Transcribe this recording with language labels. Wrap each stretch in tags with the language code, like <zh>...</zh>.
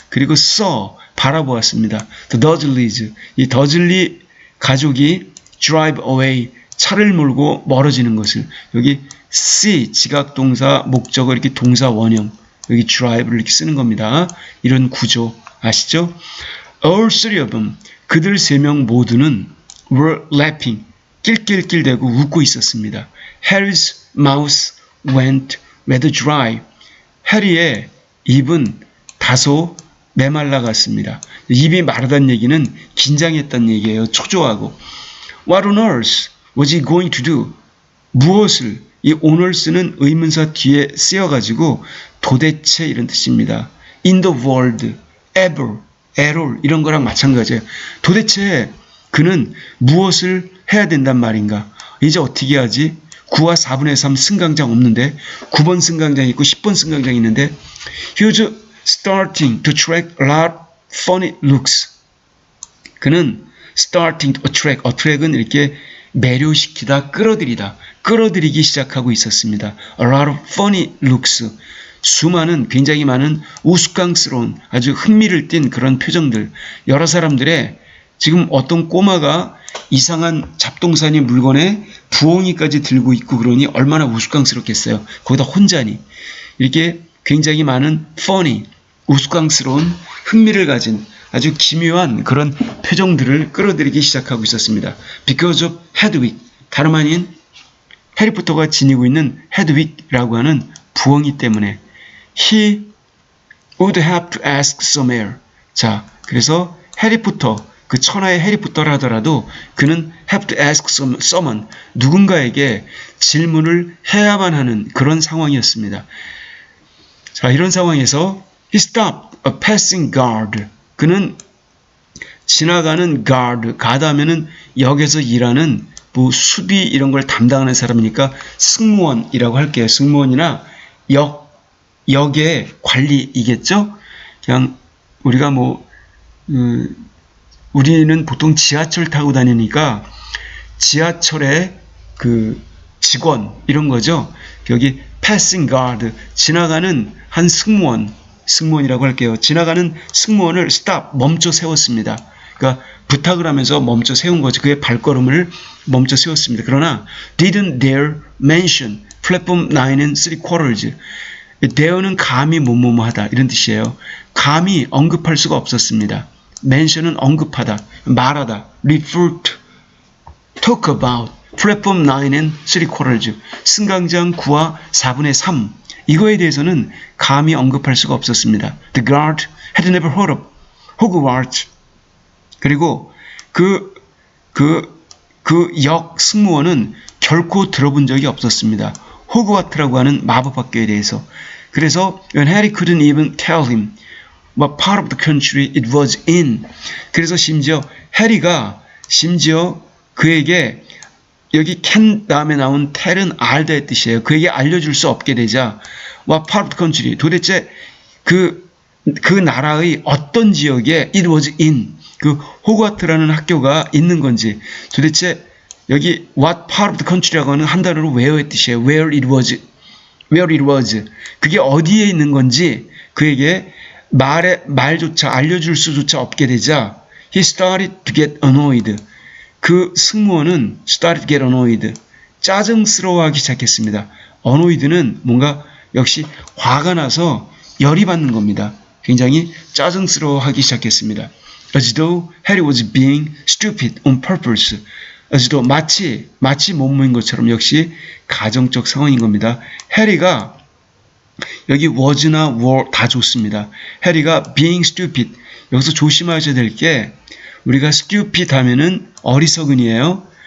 <ko>그리고 saw, 바라보았습니다. The Dursleys, 이 더즐리 가족이</ko> <en>drive away,</en> <ko>차를 몰고 멀어지는 것을. 여기 see, 지각동사, 목적어 이렇게 동사 원형, 여기 drive를 이렇게 쓰는 겁니다. 이런 구조 아시죠?</ko> <en>All three of them,</en> <ko>그들 세 명 모두는</ko> <en>were laughing,</en> <ko>낄낄낄대고 웃고 있었습니다.</ko> <en>Harry's mouth went rather dry.</en> <ko>해리의 입은 다소 메말라갔습니다. 입이 마르다는 얘기는 긴장했다는 얘기예요. 초조하고.</ko> <en>What on earth was he going to do?</en> <ko>무엇을, 이 on을 쓰는 의문사 뒤에 쓰여가지고 도대체 이런 뜻입니다.</ko> <en>In the world, ever, at all</en> <ko>이런 거랑 마찬가지예요. 도대체 그는 무엇을 해야 된단 말인가? 이제 어떻게 하지? 9와 4분의 3 승강장 없는데 9번 승강장 있고 10번 승강장 있는데</ko> <en>He was starting to track a lot of funny looks.</en> <ko>그는</ko> <en>starting to attract,</en> <ko>attract은 이렇게 매료시키다, 끌어들이기 시작하고 있었습니다.</ko> <en>A lot of funny looks,</en> <ko>수많은 굉장히 많은 우스꽝스러운 아주 흥미를 띤 그런 표정들, 여러 사람들의 지금 어떤 꼬마가 이상한 잡동사니 물건에 부엉이까지 들고 있고 그러니 얼마나 우스꽝스럽겠어요. 거기다 혼자니. 이렇게 굉장히 많은 funny, 우스꽝스러운 흥미를 가진 아주 기묘한 그런 표정들을 끌어들이기 시작하고 있었습니다.</ko> <en>Because of Hedwig,</en> <ko>다름 아닌 해리포터가 지니고 있는 헤드윅이라고 하는 부엉이 때문에</ko> <en>he would have to ask some air.</en> <ko>자, 그래서 해리포터, 그 천하의 해리포터라 하더라도 그는</ko> <en>have to ask someone,</en> <ko>누군가에게 질문을 해야만 하는 그런 상황이었습니다. 자, 이런 상황에서</ko> <en>he stopped a passing guard.</en> <ko>그는 지나가는 guard, 가드하면은 역에서 일하는 뭐 수비 이런 걸 담당하는 사람이니까 승무원이라고 할게요. 승무원이나 역의 관리이겠죠? 그냥 우리가 우리는 보통 지하철 타고 다니니까 지하철의 그 직원 이런 거죠. 여기</ko> <en>passing guard,</en> <ko>지나가는 한 승무원이라고 할게요. 지나가는 승무원을 stop, 멈춰 세웠습니다. 그러니까 부탁을 하면서 멈춰 세운 거죠. 그의 발걸음을 멈춰 세웠습니다.</ko> <en>그러나 didn't dare mention platform 9 and 3/4.</en> <ko>dare는 감히 뭐뭐하다 이런 뜻이에요. 감히 언급할 수가 없었습니다.</ko> <en>mention은</en> <ko>언급하다, 말하다,</ko> <en>refer to, talk about platform 9 and 3/4.</en> <ko>승강장 9와 4분의 3. 이거에 대해서는 감히 언급할 수가 없었습니다.</ko> <en>The guard had never heard of Hogwarts.</en> <ko>그리고 그 역 승무원은 결코 들어본 적이 없었습니다. 호그와트라고 하는 마법학교에 대해서.</ko> <en>그래서 when Harry couldn't even tell him what part of the country it was in.</en> <ko>그래서 해리가 그에게 여기 can 다음에 나온 tell은 알다의 뜻이에요. 그에게 알려줄 수 없게 되자</ko> <en>what part of the country,</en> <ko>도대체 그 나라의 어떤 지역에</ko> <en>it was in,</en> <ko>그 호그와트라는 학교가 있는 건지, 도대체 여기 what part of the country라고 하는 한 단어로 where의 뜻이에요.</ko> <en>where it was.</en> <ko>그게 어디에 있는 건지 그에게 말조차 알려줄 수조차 없게 되자</ko> <en>he started to get annoyed.</en> <ko>그 승무원은</ko> <en>started to get annoyed.</en> <ko>짜증스러워하기 시작했습니다. annoyed는 뭔가 역시 화가 나서 열이 받는 겁니다. 굉장히 짜증스러워하기 시작했습니다.</ko> <en>As though Harry was being stupid on purpose. as though</en> <ko>마치 못모인 것처럼 역시 가정적 상황인 겁니다. 해리가 여기 was나 were 다 좋습니다. 해리가</ko> <en>being stupid,</en> <ko>여기서 조심하셔야 될 게 우리가 stupid 하면은 어리석은이에요.</ko>